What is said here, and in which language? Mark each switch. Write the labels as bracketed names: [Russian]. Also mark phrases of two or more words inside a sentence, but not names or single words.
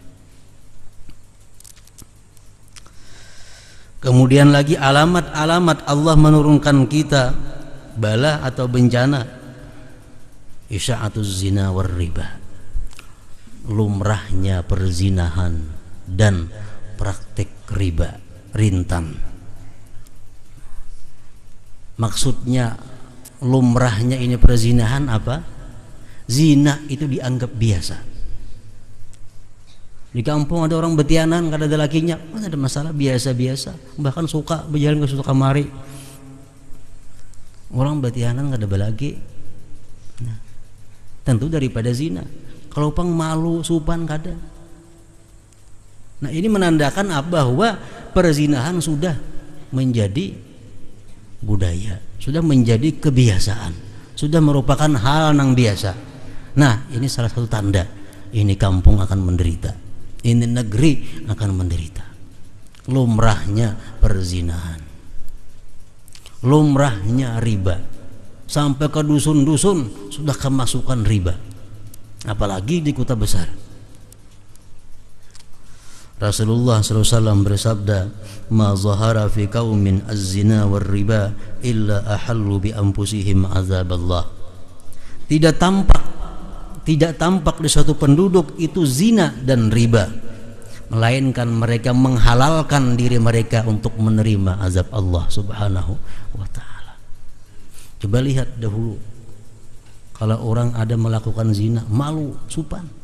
[Indonesian] Kemudian lagi alamat-alamat Allah menurunkan kita bala atau bencana, [Arabic] إشاعة الزنا والربا, [Indonesian] lumrahnya perzinahan dan praktik riba, rintan. Maksudnya lumrahnya ini perzinahan apa? Zina itu dianggap biasa. [Banjar] Di kampung ada orang betianan, kada ada lakinya, mana ada masalah, biasa-biasa, bahkan suka berjalan ke suatu kamari. Orang betianan kada ada laki. Nah, tentu daripada zina. Kalau pang malu supan kada. [Indonesian] Nah, ini menandakan apa? Bahwa perzinahan sudah menjadi budaya, sudah menjadi kebiasaan, sudah merupakan hal yang biasa. Nah, ini salah satu tanda ini kampung akan menderita, ini negeri akan menderita. Lumrahnya perzinahan, lumrahnya riba, sampai ke dusun-dusun sudah kemasukan riba, apalagi di kota besar. Rasulullah SAW bersabda, [Arabic] "ما ظهر في قوم الزنا والربا إلا أحلوا بأنفسهم عذاب الله." [Indonesian] Tidak tampak di suatu penduduk itu zina dan riba, melainkan mereka menghalalkan diri mereka untuk menerima azab Allah Subhanahu wa taala. Coba lihat dahulu, kalau orang ada melakukan zina, malu, supan.